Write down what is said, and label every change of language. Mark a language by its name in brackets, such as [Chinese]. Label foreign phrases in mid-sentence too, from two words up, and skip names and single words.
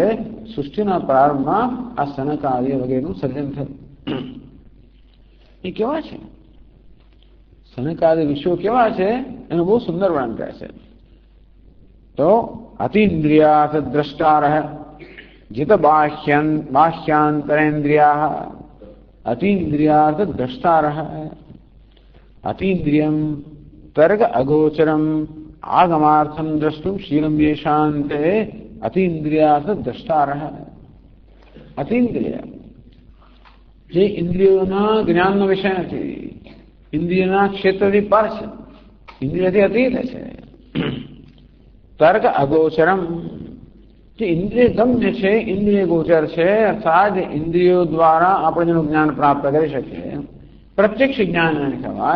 [Gujarati] સૃષ્ટિના પ્રારંભમાં આ સનકાદિ વગેરેનું સર્જન થયું. એ કેવા છે? સનકાદિ ઋષિઓ કેવા છે એનું બહુ સુંદર વર્ણન કહે છે. તો [Sanskrit] અતીન્દ્રિયાર્થ દ્રષ્ટારઃ. जित बाह्यांतरेन्द्रिया अतीन्द्रियार्थ द्रष्टारः अतीन्द्रियम तर्क अगोचरम आगमार्थम द्रष्टुम शीलम येषान्ते अतीन्द्रियार्थ द्रष्टारः अतीन्द्रिय [Gujarati] જે ઇન્દ્રિયોના જ્ઞાનનો વિષય નથી, ઇન્દ્રિયના ક્ષેત્રથી પર છે, ઇન્દ્રિયથી અતીત છે. [Sanskrit] તર્ક અગોચરમ [Gujarati] જે ઇન્દ્રિય ગમ્ય છે, ઇન્દ્રિય ગોચર છે, અર્થાત ઇન્દ્રિયો દ્વારા આપણે જેનું જ્ઞાન પ્રાપ્ત કરી શકીએ, પ્રત્યક્ષ જ્ઞાન એને કહેવાય.